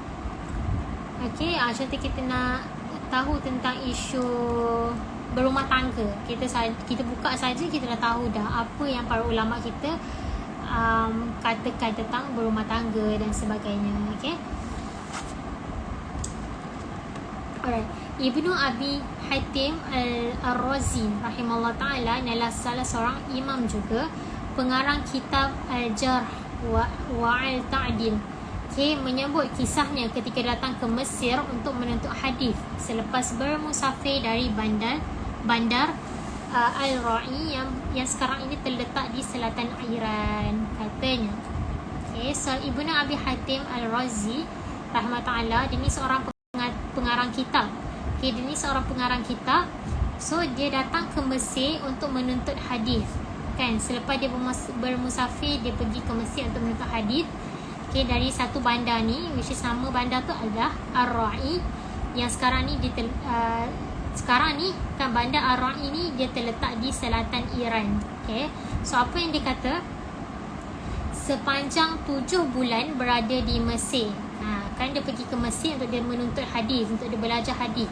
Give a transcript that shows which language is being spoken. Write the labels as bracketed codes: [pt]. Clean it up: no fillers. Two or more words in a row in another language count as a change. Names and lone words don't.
[ms] Okay, contoh kita nak tahu tentang isu berumah tangga, kita buka saja, kita dah tahu dah apa yang para ulama kita katakan tentang berumah tangga dan sebagainya. [en] Okay, alright. [ms] Ibnu Abi Hatim Al-Razi [ar] رحمه الله تعالى [ms] adalah salah seorang imam juga, pengarang kitab Al-Jarh wa Al-Ta'dil. Okay, menyebut kisahnya ketika datang ke Mesir untuk menuntut hadis selepas bermusafir dari bandar Al-Ra'i yang sekarang ini terletak di selatan Iran, katanya. Okay, so Ibnu Abi Hatim Al-Razi [ar] رحمه الله تعالى, [ms] dia ni seorang pengarang kitab. Okay, dia ni seorang pengarang kitab. So dia datang ke Mesir untuk menuntut hadis, kan. Selepas dia bermusafir, dia pergi ke Mesir untuk menuntut hadis. Okay, dari satu bandar ni, [en] which is [ms] nama bandar tu adalah Ar-Ra'i, yang sekarang ni sekarang ni kan bandar Ar-Ra'i ni dia terletak di selatan Iran. Okay, so apa yang dia kata, sepanjang 7 bulan berada di Mesir. Kan dia pergi ke Mesir untuk dia menuntut hadis, untuk dia belajar hadis.